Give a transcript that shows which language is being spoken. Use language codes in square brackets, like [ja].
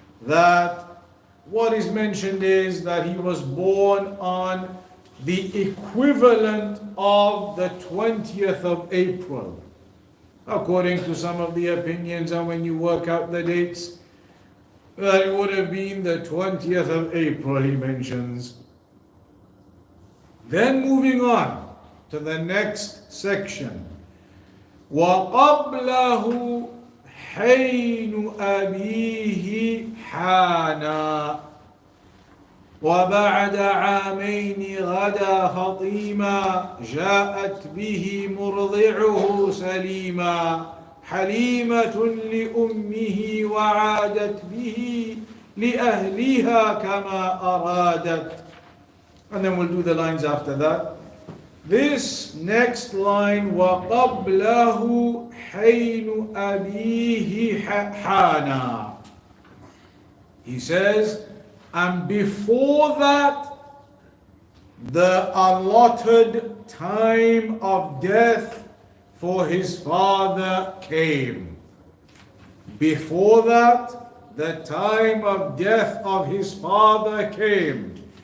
[en] That what is mentioned is that he was born on the equivalent of the 20th of April, according to some of the opinions, and when you work out the dates, that it would have been the 20th of April, he mentions. Then moving on to the next section, [ar] وَقَبْلَهُ حين أبيه حانا وبعد عامين غدا فطيما جاءت به مرضعه سليما حليمة لأمه وعادت به لأهلها كما أرادت. [en] And then we'll do the lines after that. This next line, [ar] وَقَبْلَهُ حَيْنُ أَبِيهِ حَانَا. [en] He says, and before that, the allotted time of death for his father came. Before that, the time of death of his father came.